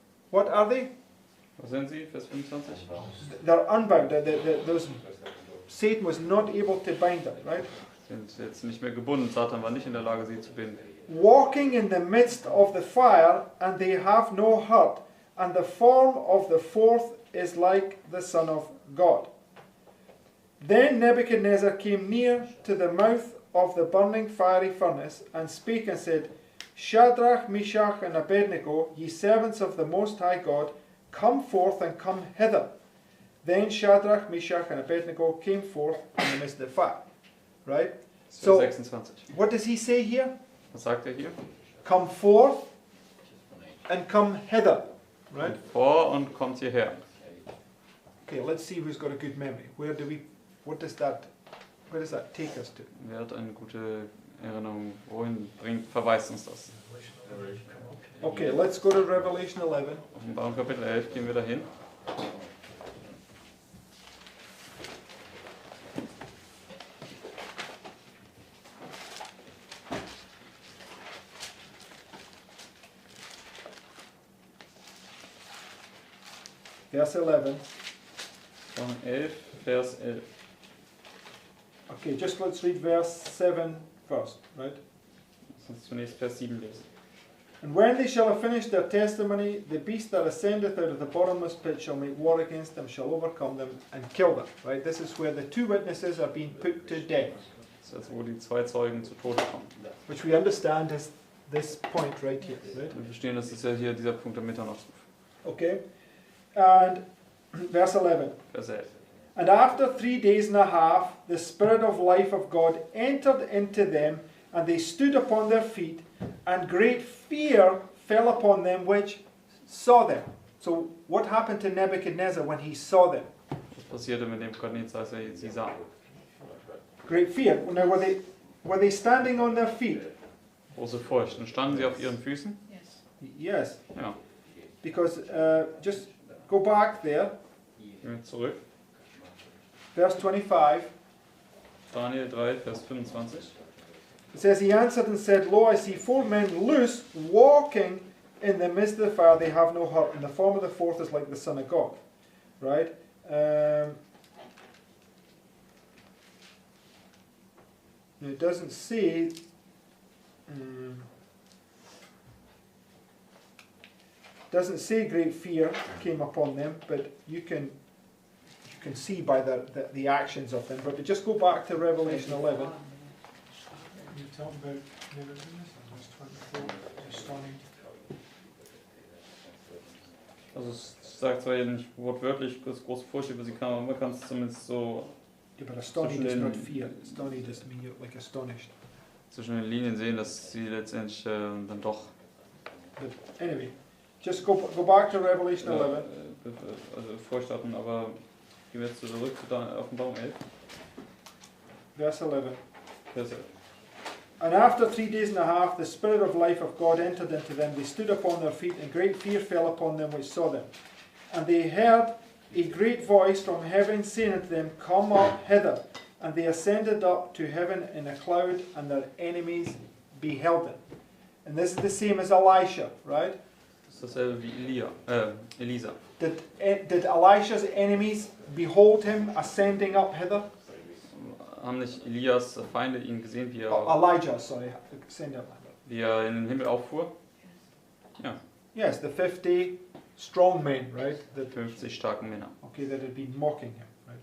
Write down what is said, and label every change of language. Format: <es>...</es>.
<en>What are they?</en> <de>Was sind sie? Vers 25?</de> <en>They're unbound. Satan was not able to bind them, right?</en> <de>Sind jetzt nicht mehr gebunden. Satan war nicht in der Lage, sie zu binden.</de> <en>Walking in the midst of the fire, and they have no hurt, and the form of the 4th is like the Son of God. Then Nebuchadnezzar came near to the mouth of the burning fiery furnace, and spake and said, Shadrach, Meshach, and Abednego, ye servants of the Most High God, come forth and come hither. Then Shadrach, Meshach, and Abednego came forth in the midst of the fire. Right?</en> <de>Vers</de> <en>So,</en> <de>26.</de> <en>what does he say here?</en> <de>Was sagt er hier?</de> <en>Come forth and come hither. Right?</en> <de>Kommt vor und kommt hierher.</de> <en>Okay, let's see who's got a good memory. Where does that take us to?</en> <de>Wer hat eine gute Erinnerung? Wohin verweist uns das?</de> <en>Okay, let's go to Revelation 11.</en> <de>Offenbarung Kapitel 11 gehen wir dahin.</de> <en>verse 11.</en> <de>Offenbarung 11, Vers 11.</de> <en>Okay, just let's read verse 7 first, right?</en> <de>Lass uns zunächst Vers 7 lesen.</de> <en>And when they shall have finished their testimony, the beast that ascendeth out of the bottomless pit shall make war against them, shall overcome them, and kill them. Right? This is where the two witnesses are being put to death,</en> <de>Das ist jetzt, wo die zwei Zeugen zu Tode kommen.</de> <en>which we understand is this point right here. Right?</en> <de>Wir verstehen, das ist ja hier dieser Punkt der Mitternachtsruf.</de> <en>Okay? And verse 11.</en> <de>Vers 11.</de> <en>And after 3 days and a half, the Spirit of life of God entered into them, and they stood upon their feet, and great fear fell upon them which saw them. So, what happened to Nebuchadnezzar when he saw them?</en> <de>Was passierte mit dem Nebukadnezar, als er sie sah?</de> <en>Great fear. Now, were they standing on their feet?</en> <de>Große Furcht. Und standen sie auf ihren Füßen?</de> <en>Yes.</en> <de>Ja.</de> <en>Because, just go back there,</en> <de>Gehen wir zurück.</de> <en>verse 25.</en> <de>Daniel 3, Vers 25.</de> <en>It says, He answered and said, Lo, I see 4 men loose, walking in the midst of the fire, they have no hurt, and the form of the fourth is like the Son of God. Right? It doesn't say... doesn't say great fear came upon them, but you can see by the actions of them. But just go back to Revelation 11. You talk about Nebuchadnezzar, verse 24, astounding.</en> <de>Also es sagt zwar hier nicht wortwörtlich, dass große Furcht über sie kam, aber man kann es zumindest so</de> <en>Yeah, but astonished is not fear. Astonished just means you're like astonished.</en> <de>zwischen den Linien sehen, dass sie letztendlich dann doch</de> <en>But anyway, just go back to Revelation 11.</en> <de>also Furcht hatten, aber gehen wir jetzt zurück zu Offenbarung 11,</de> <en>Verse 11.</en> <de>Vers 11.</de> <en>And after 3 days and a half, the Spirit of life of God entered into them. They stood upon their feet, and great fear fell upon them which saw them. And they heard a great voice from heaven saying unto them, Come up hither. And they ascended up to heaven in a cloud, and their enemies beheld them. And this is the same as Elisha, right?</en> <de>Das ist dasselbe wie Elisa.</de> <en>Did Elisha's enemies behold him ascending up hither?</en> <de>Haben nicht Elias Feinde ihn gesehen,</de> <en>Elijah, sorry, ascending up hither.</en> <de>wie er in den Himmel auffuhr? Ja,</de> <en>Yes, the 50 strong men, right? That</en> <de>50 starken Männer,</de> <en>that had been mocking him, right?</en>